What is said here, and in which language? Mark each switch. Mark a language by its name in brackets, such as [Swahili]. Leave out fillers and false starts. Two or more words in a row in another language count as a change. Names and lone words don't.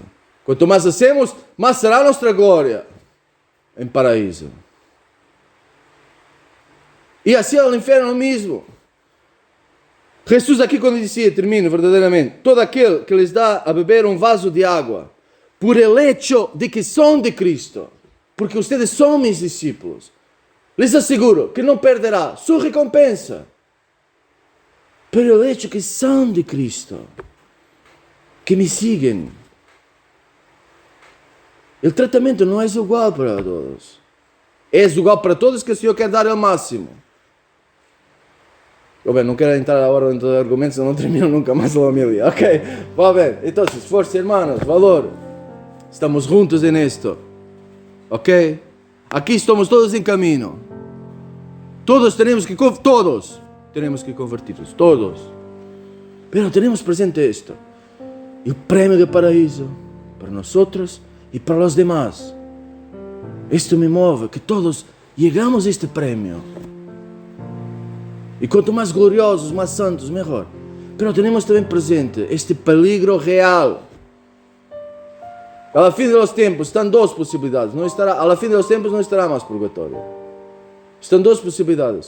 [Portuguese] Quanto mais hacemos, mais será nossa glória em paraíso. E assim ao inferno mesmo. Jesus aqui quando dizia, termino verdadeiramente, todo aquele que lhes dá a beber um vaso de água, [Spanish] por el hecho de que [Portuguese] são de Cristo, porque ustedes são meus discípulos, les asseguro que não perderá sua recompensa. [Spanish] Pero el hecho que são de Cristo, que me siguen, [Portuguese] o tratamento não é igual para todos. É igual para todos que o Senhor quer dar o máximo. Bem, não quero entrar agora em todos os argumentos, senão não termino nunca mais a homilia. Ok, va bem. Então, força, irmãos, valor. [Spanish] Estamos juntos en esto. Ok? [Portuguese] Aqui estamos todos em caminho. [Spanish] Todos tenemos que convertirnos. Todos. Pero tenemos presente esto. El premio del paraíso para nosotros y para los demás. Esto me mueve, que todos llegamos a este premio. [Portuguese] E quanto mais gloriosos, mais santos, melhor. Pero temos também presente este peligro real. Ao fim dos tempos, estão duas possibilidades. Ao fim dos tempos não estará mais purgatório. Estão duas possibilidades.